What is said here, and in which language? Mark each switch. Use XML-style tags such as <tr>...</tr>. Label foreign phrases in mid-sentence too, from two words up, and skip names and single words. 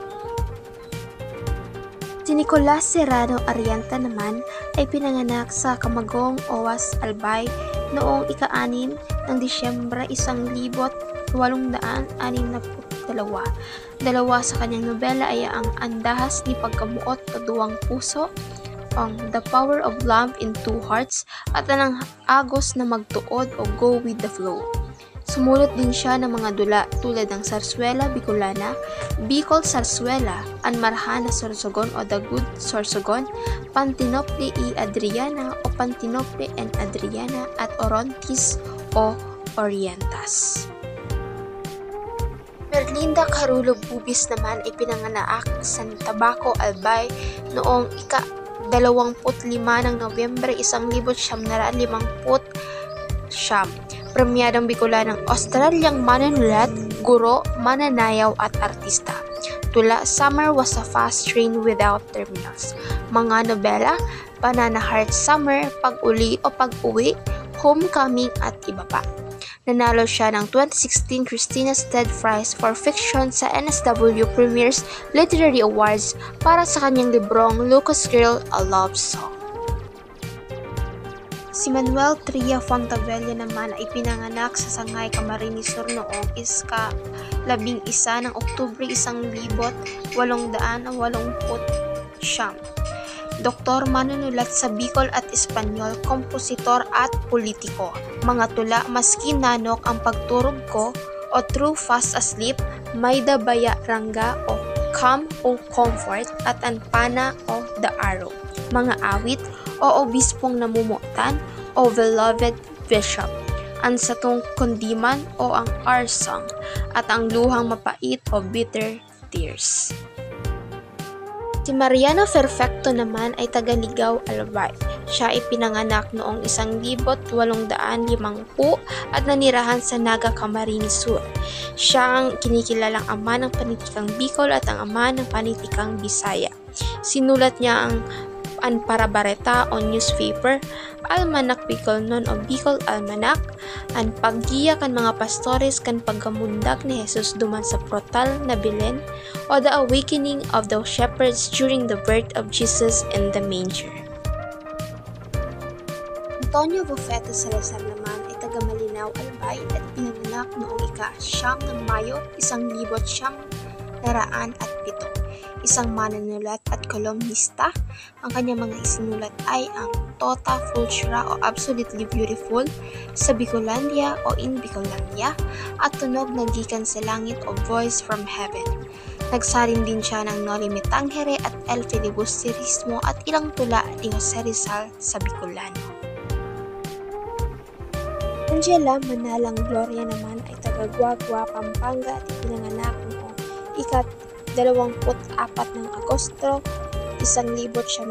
<tl>Si Nicolas Serrano Arreta naman ay pinanganak sa Camagong, Owas, Albay noong ika-6 ng Disyembre 1900 Dalawa sa kanyang nobela ay ang Andahas ni Pagkamuot o Duwang Puso, ang The Power of Love in Two Hearts, at ang Agos na Magtuod o Go with the Flow. Sumulat din siya ng mga dula tulad ng Sarsuela Bicolana, Bicol Sarsuela, Anmarhana Sorsogon o The Good Sorsogon, Pantinople y Adriana o Pantinople and Adriana, at Orontis o Orientas. Merlinda Carulo Bubis naman ay pinanganak sa Tabaco, Albay noong ika-25 ng Nobyembre 1959. Premyadong Bicolanang Australiang manunulat, guro, mananayaw at artista. Tula, Summer Was a Fast Train Without Terminals. Mga nobela, Banana Heart Summer, Pag-uli o Pag-uwi, Homecoming at iba pa. Nanalo siya ng 2016 Christina Stead Prize for Fiction sa NSW Premier's Literary Awards para sa kanyang librong Lucas Girl, A Love Song. Si Manuel Tria Fontavella naman ay pinanganak sa Sangay, Camarines Sur noong ika-11 ng Oktubre 1889. Doktor, manunulat sa Bicol at Espanyol, kompositor at politiko. Mga tula, Maski Nanok ang Pagturog Ko o True Fast Asleep, Mayda Baya Rangga o Come o Comfort, at Anpana o The Arrow. Mga awit, o Obispong Namumutan o Beloved Bishop, ang Satong Kundiman o ang Our Song, at ang Luhang Mapait o Bitter Tears. Si Mariano Perfecto naman ay taga-Ligaw, Albay. Siya ay pinanganak noong 1850 at nanirahan sa Naga, Camarines Sur. Siya ang kinikilalang ama ng panitikang Bicol at ang ama ng panitikang Bisaya. Sinulat niya ang Anparabareta o newspaper, Almanak Bicolnon o Bicol Almanak, ang paggiya kan mga pastores kan pagkamundag ni Jesus duman sa protal na Belen, o The Awakening of the Shepherds during the birth of Jesus in the manger. Antonio Bofeto Salazar naman ay taga Malinaw, Albay at pinanganak noong ika-9 ng Mayo 1907. Isang manunulat at kolumnista. Ang kanyang mga isinulat ay ang Tota Fulchra o Absolutely Beautiful, Sa Bicolandia o In Bicolandia, at Tunog na Gikan sa Langit o Voice from Heaven. Nagsalin din siya ng Noli Me Tangere at El Filibusterismo at ilang tula ni Jose Rizal sa Bicolano. Angela Manalang Gloria naman ay taga Guagua, Pampanga at ipinanganak noong ika-24 ng Agosto 1907.</tl>